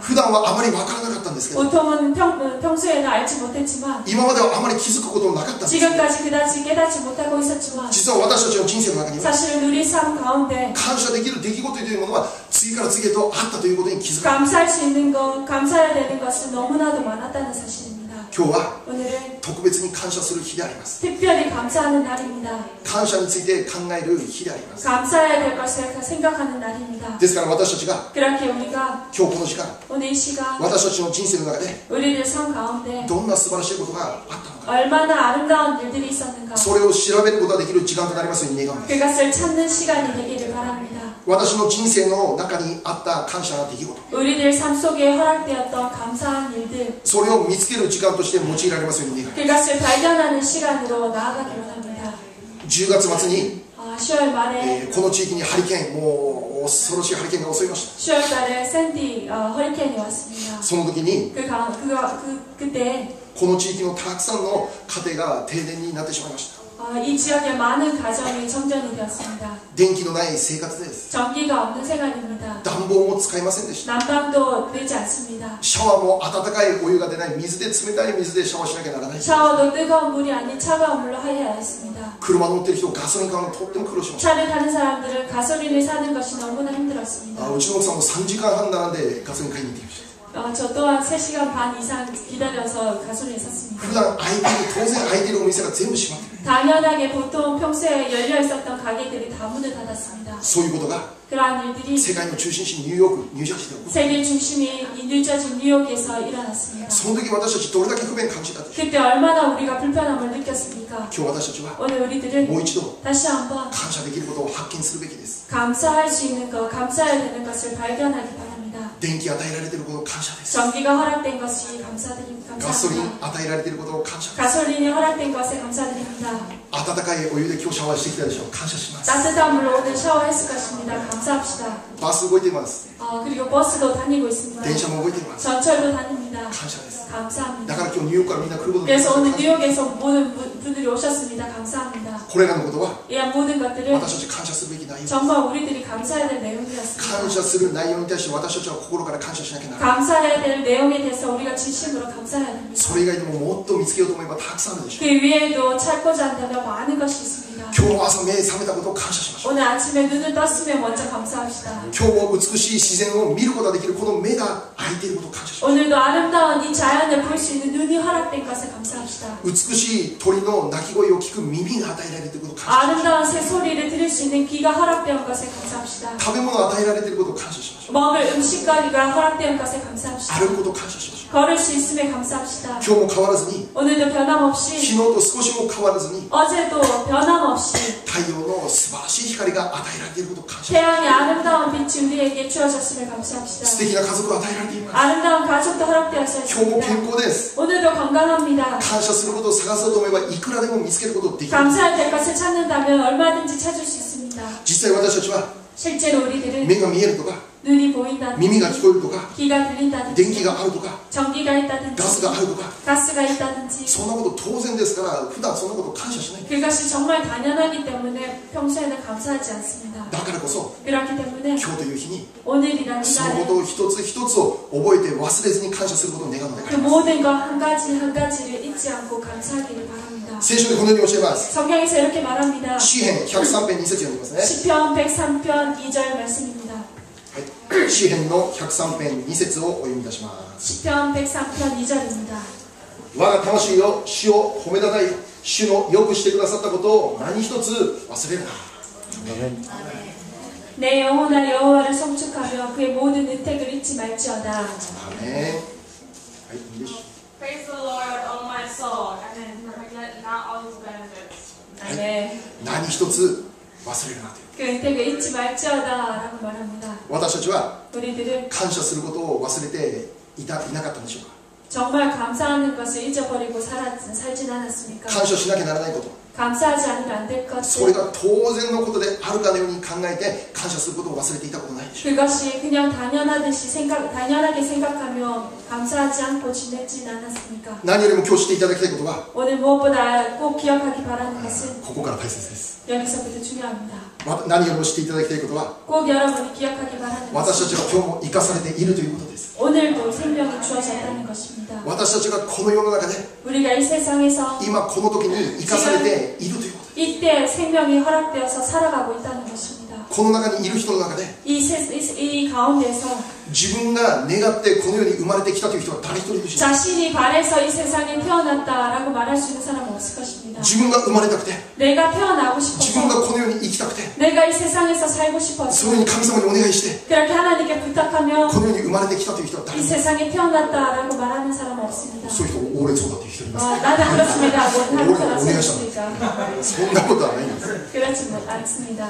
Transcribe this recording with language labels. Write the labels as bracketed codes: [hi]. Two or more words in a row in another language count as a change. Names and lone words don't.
[ja] 普段はあまり分からなかったんですけど、 [ko] 보통은 평소에는 알지 못했지만 [ja] 今まではあまり気づくこともなかったんです。 [ko] 지금까지 그다지 깨닫지 못하고 있었지만 [ja] 実は私たちの人生の中には [ko] 사실은 우리 삶 가운데 [ja] 感謝できる出来事というものは次から次へとあったということに気づか [ko] 감사할 수 있는 것, 감사해야 되는 것은 너무나도 많았다는 사실입니다. [ja] 今日は [ko] 오늘은 [ja] 特別に感謝する日であります。 [ko] 특별히 감사하는 날입니다. [ja] 感謝について考える日であります。 [ko] 감사해야 될 것을 생각하는 날입니다. [ja] ですから私たちが [ko] 그렇게 우리가 [ja] 今日この時間 [ko] 오늘 이 시간 [ja] 私たちの人生の中で [ko] 우리들 삶 가운데 [ja] どんな素晴らしいことがあったのか、 [ko] 얼마나 아름다운 일들이 있었는가, [ja] それを調べることができる時間となりますように願うんです。 [ko] 그것을 찾는 시간이 되기를 바랍니다. [ja] 私の人生の中にあった感謝な出来事、 [ko] 우리들 삶 속에 허락되었던 감사한 일들, [ja] それを見つける時間として用いられますように願う。 [ko] 그것을 발견하는 시간으로 나아가기 원합니다. [ja] 10 月末に [ko] 10월 말에 [ja] この地域にハリケーン、もう恐ろしいハリケーンが襲いました。 [ko] 10월 달에 샌디 허리케인이 왔습니다. [ja] その時に [ko] 그때 [ja] この地域のたくさんの家庭が停電になってしまいました。 [ko] 이 지역의 많은 가정이 정전이 되었습니다. [ja] 電気のない生活です。 [ko] 전기가 없는 생활입니다. [ja] 暖房も使いませんでした。 [ko] 난방도 되지 않습니다. [ja] シャワーも温かいお湯が出ない、水で冷たい水でシャワーしなきゃならない。 [ko] 샤워도 뜨거운 물이 아닌 차가운 물로 해야 했습니다. [ja] 車乗ってる人、ガソリン買うのとっても苦労しました。 [ko] 차를 타는 사람들은 가솔린을 사는 것이 너무나 힘들었습니다. [ja] うちの奥さんも3時間半並んでガソリン買いに行ってきました。 [ko] 저 또한 3시간 반 이상 기다려서 가솔린을 샀습니다. [ja] 普段空いている、当然空いているお店が全部閉まっている。 [ko] 당연하게 보통 평소에 열려 있었던 가게들이 다 문을 닫았습니다. [ja] そういうことが [ko] 그러한 일들이 [ja] 世界の中心地ニューヨーク、ニュージャージーで起こる。 [ko] 세계 중심인 뉴저지 뉴욕에서 일어났습니다. [ja] その時私たちどれだけ不便感じたでしょう。 [ko] 그때 얼마나 우리가 불편함을 느꼈습니까? [ja] 今日私たちは [ko] 오늘 우리들은 [ja] もう一度 [ko] 다시 한번 [ja] 感謝できることを発見するべきです。 [ko] 감사할 수 있는 것, 감사해야 되는 것을 발견하기 바랍니다. [ja] 電気与えられていることを感謝です。 [ko] 전기가 허락된 것이 감사드립니다. [ja] ガソリン与えられていることを感謝です。 [ko] 가솔린이 허락된 것에 감사드립니다. [ja] 温かいお湯で今日シャワーしてきたでしょう。感謝します。 [ko] 따뜻한 물로 오늘 샤워했을 것입니다. 감사합시다. [ja] バス動いています。 [ko] 그리고 버스도 다니고 있습니다. [ja] 電車も動いています。 [ko] 전철도 다닙니다. [ja] 感謝です。 [ko] 감사합니다. [ja] だから今日ニューヨークからみんな来ることが [ko] 그래서 오늘 [ja] できます。 [ko] 뉴욕에서 모든 분들이 오셨습니다. 감사합니다. [ja] これらのことは [ko] 이 모든 것들은 [ja] 私たち感謝するべき内容です。 [ko] 정말 우리들이 감사해야 될 내용이었습니다. [ja] 感謝する内容に対して私たちは心から感謝しなきゃならない。 [ko] 감사해야 될 내용에 대해서 우리가 진심으로 감사해야 됩니다. [ja] それ以外でももっと見つけようと思えばたくさんあるでしょ [ko] 그 위에도 찾고자 한다면 많은 것이 있습니다. [ja] う。今日の朝目覚めたことを感謝しましょう。 [ko] 오늘 아침에 눈을 떴으면 먼저 감사합시다. [ja] 今日も美しい自然を見ることができるこの目が開いていることを感謝しましょ [ko] 오늘도 아름다운 이 자연을 볼 수 있는 눈이 허락된 것에 감사합시다. [ja] う。美しい鳥の鳴き声を聞く耳が与えられていることを感謝しましょう。 [ko] 아름다운 새 소리를 들을 수 있는 귀가 허락된 것에 감사합시다. [ja] 食べ物を与えられていることを感謝しましょう。 [ko] 먹을 음식거리가 허락된 것에 감사합시다. [ja] 歩くことを感謝しましょう。 [ko] 걸을 수 있음에 감사합시다. [ja] 今日も変わらずに [ko] 오늘도 변함없이 [ja] 昨日と少しも変わらずに [ko] 어제도 변함없이 [ja] 太陽の素晴らしい光が与えられていることを感謝 [ko] 태양의 아름다운 빛이 우리에게 주어졌음을 감사합시다. [ja] 素敵な家族が与えられています [ko] 아름다운 가족도 허락되었어 [ja] 今日も [ko] 있습니다. [ja] 健康です [ko] 오늘도 건강합니다. [ja] 感謝することを探そうと思えばいくらでも見つけることができる [ko] 감사해야 될 것을 찾는다면 얼마든지 찾을 수 있습니다. [ja] 実際私たちは [ko] 실제로 우리들은 [ja] 目が見えるとか [ko] 눈이 보인다든지 [ja] 耳が聞こえるとか [ko] 귀가 [ja] 電 [ko] 들린다든지 [ja] 気があるとか [ko] 전기가 있다든지 [ja] ガスがあるとか [ko] 가스가 있다든지 [ja] そんなこと当然ですから普段そんなこと感謝しない [ko] 그것이 정말 당연하기 때문에 평소에는 감사하지 않습니다. [ja] だからこそ [ko] 그렇기 때문에 [ja] 今日という日に [ko] 오늘이라는 [ja] その [ko] 날에 [ja] ことを一つ一つを覚えて忘れずに感謝することを願うのであ [ko] 그 [ja] ります [ko] 모든 것 한 가지 한 가지를 잊지 않고 감사하기를 바랍니다. [ja] 聖書でこのように教えます [ko] 성경에서 이렇게 말합니다. [ja] 詩編103編2節読んでますね [ko] 시편 103편 2절 말씀입니다. [ja] 詩編の103編2節をお読みいたします [ko] 시편 103편 2절입니다. [ja] 我が魂よ主を褒めたたえ主のよくしてくださったことを何一つ忘れるな [ko] 내 영혼아 여호와를 성축하며 그의 모든 혜택을 잊지 말지어다. [ja] アーメンはい、いいでしょ [en] Praise the Lord, O my soul, and forget not all his benefits. [ja] う、 [ko] 네. [ja] 何一つ忘れるなという [ko] 그 혜택을 잊지 말지어다라고 말합니다. [ja] 私たちは [ko] 우리들은 [ja] 感謝することを忘れていなかったんでしょうか [ko] 정말 감사하는 것을 잊어버리고 살진 않았습니까? [ja] 感謝しなきゃならないこと [ko] 감사하지 않으면 안 될 [ja] それ [ko] 것들 [ja] が当然のことであるかのように考えて感謝することを忘れていたことないでしょう [ko] 그것이 그냥 당연하게 생각하며 감사하지 않고 지냈진 않았습니까? [ja] 何よりも今日していただきたいことは [ko] 오늘 무엇보다 꼭 기억하기 바라는 것은 [ja] ここから大切です [ko] 여기서부터 중요합니다. [ja] 何よりもしていただきたいことは [ko] 꼭 여러분이 기억하기 바라는 [ja] 私た [ko] 것은 [ja] ちが今日も生かされているということです [ko] 오늘도 생명이 주어졌다는 것입니다. [ja] 私たちがこの世の中で [ko] 우리가 이 세상에서 [ja] 今この時に生かされているということ [ko] 이때 생명이 허락되어서 살아가고 있다는 것입니다. [ja] この中にいる人の中で [ko] 이 가운데서 [ja] 自分が願ってこの世に生まれてきたという人は誰一人いるし [ko] 자신이 바래서 이 세상에 태어났다라고 말할 수 있는 사람은 없을 것입니다. [ja] 自分が生まれたくて [ko] 내가 태어나고 [ja] 自分 [ko] 싶어서 [ja] がこの世に生きたくて [ko] 내가 이 세상에서 살고 [ja] そ [ko] 싶어서 [ja] のように神様にお願いして [ko] 그렇게 하나님께 부탁하며 [ja] この世に生まれてきたという人は誰 [ko] 이 [ja] も [ko] 세상에 태어났다라고 말하는 사람은 없습니다. [ja] そういう人おれそうだという人います [ko] 나는 그렇습니다. 못하는 사람 오래 없으니까 [ja] そんなことはないんです [ko] 그렇지 않습니다.